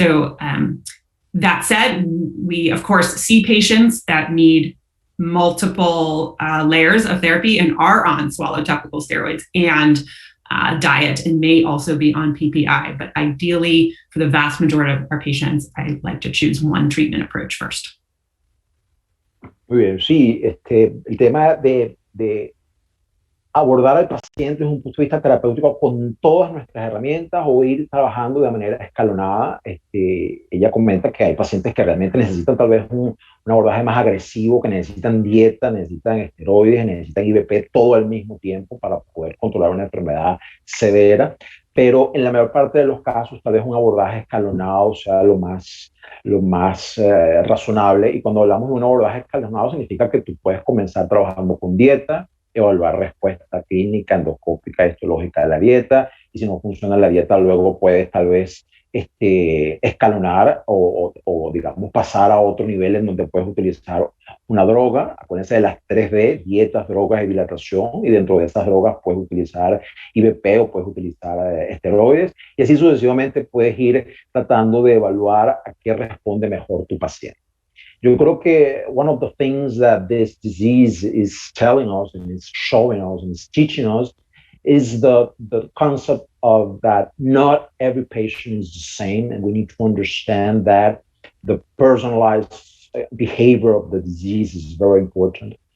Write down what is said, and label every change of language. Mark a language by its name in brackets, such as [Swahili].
[English] So that said, we of course see patients that need multiple layers of therapy and are on swallow topical steroids and diet, and may also be on PPI. But ideally, for the vast majority of our patients, I like to choose one treatment approach first. [Spanish] Muy bien, sí, el tema de abordar al paciente desde un punto de vista terapéutico con todas nuestras herramientas o ir trabajando de manera escalonada. Ella comenta que hay pacientes que realmente necesitan tal vez un abordaje más agresivo, que necesitan dieta, necesitan esteroides, necesitan IVP todo al mismo tiempo para poder controlar una enfermedad severa, pero en la mayor parte de los casos tal vez un abordaje escalonado sea lo más razonable. Y cuando hablamos de un abordaje escalonado significa que tú puedes comenzar trabajando con dieta, evaluar respuesta clínica, endoscópica, histológica de la dieta, y si no funciona la dieta, luego puedes tal vez escalonar o digamos pasar a otro nivel en donde puedes utilizar una droga, acuérdense de las 3D, dietas, drogas y dilatación, y dentro de esas drogas puedes utilizar IBP o puedes utilizar esteroides, y así sucesivamente puedes ir tratando de evaluar a qué responde mejor tu paciente. Yo creo que [English] one of the things that this disease is telling us and is showing us and is teaching us is the concept of that not every patient is the same, and we need to understand that the personalized behavior of the disease is very important.